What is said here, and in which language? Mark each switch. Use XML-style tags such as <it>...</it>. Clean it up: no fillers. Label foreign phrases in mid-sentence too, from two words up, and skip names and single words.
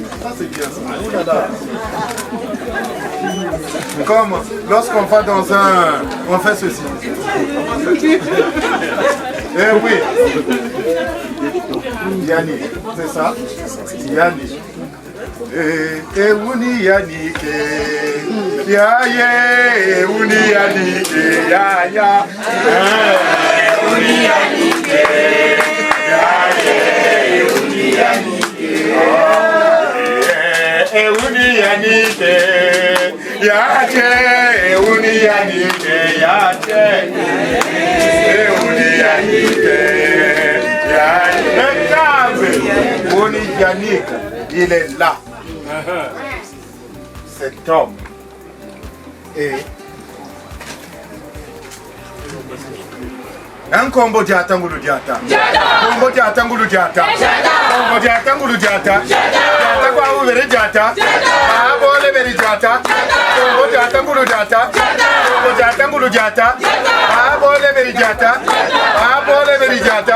<fr>Ça c'est bien ça. Comme lorsqu'on va dans un... On fait ceci. Eh oui. Yannick, c'est ça? Yannick.</fr> <kg>Ewuni yanike, ya ye, ewuni yanike, ya ya. Ewuni yanike, ya ye, ewuni yanike, ewuni yanike, ya ye, ewuni yanike, ya ye, ewuni yanike, ya ye. Ewuni yanike,</kg> <fr>il est là. Cet homme est un</fr> <kg>combo diata ngulu diata. Combo diata ngulu diata. Combo diata ngulu diata. Diata kwa uvere diata. Abole veri diata. Combo diata ngulu diata. Combo diata ngulu diata. Abole veri diata. Abole veri diata.</kg>